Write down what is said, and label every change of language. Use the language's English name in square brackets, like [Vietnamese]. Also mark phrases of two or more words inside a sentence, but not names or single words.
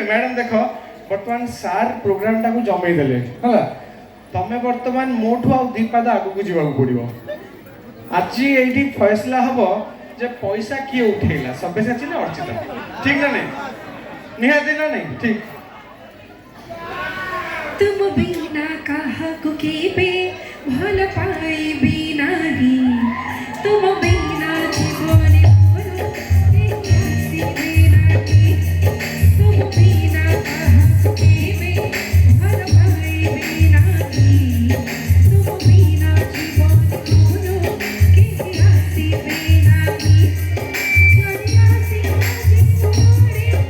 [Odia] ମ୍ୟାଡ଼ାମ୍ ଦେଖ, ବର୍ତ୍ତମାନ ସାର୍ ପ୍ରୋଗ୍ରାମଟାକୁ ଜମେଇ ଦେଲେ ହେଲା। ତମେ ବର୍ତ୍ତମାନ ମୋଠୁ ଆଉ ଦି ପାଦ ଆଗକୁ ଯିବାକୁ ପଡ଼ିବ। ଆଜି ଏଇଠି ଫଇସଲା ହବ ଯେ ପଇସା କିଏ ଉଠେଇଲା, ସବ୍ୟସାଚୀ ନା ଅର୍ଚିତା? ଠିକ୍ ନା ନାଇଁ? ନିହାତି ନା ନାଇଁ? ଠିକ୍। ତୁମ ବିନା କାହାକୁ କେବେ ଭଲ ପାଇବି ନାହିଁ, ତୁମ ବିନା ଜୀବନେ ମୋର ଆସିବେ ନାହିଁ, ତୁମ ବିନା କାହାକୁ କେବେ ଭଲ ପାଇବି ନାହିଁ, ତୁମ ବିନା ଜୀବନେ ମୋର ଆସିବେ ନାହିଁ, ଜରି ଆସି ମୋରେ